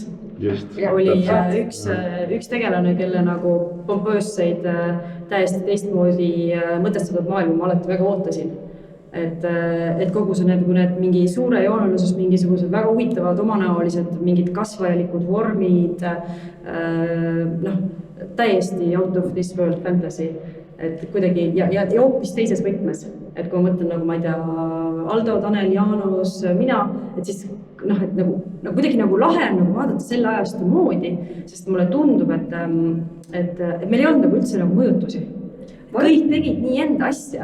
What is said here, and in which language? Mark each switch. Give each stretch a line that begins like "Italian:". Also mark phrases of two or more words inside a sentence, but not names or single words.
Estonian: Oli üks tegelane, kelle nagu pompöösseid täiesti teistmoodi mõtestatud maailma ma alati väga ootasin. Et kogu see need mingi suure jooneluses mingisugused väga huvitavad omanäolised mingid kasvajalikud vormid, noh, täiesti
English: out of this world fantasy,
Estonian: et kuidagi ja hoopis teises võtmes, et kui ma mõtlen nagu, ma ei tea, Aldo, Tanel, Jaanus, mina, et siis noh, et nagu kuidagi nagu lahe on nagu vaadata selle ajastu moodi, sest mulle tundub, et meil ei olnud nagu üldse nagu mõjutusi. Kõik tegid nii enda asja.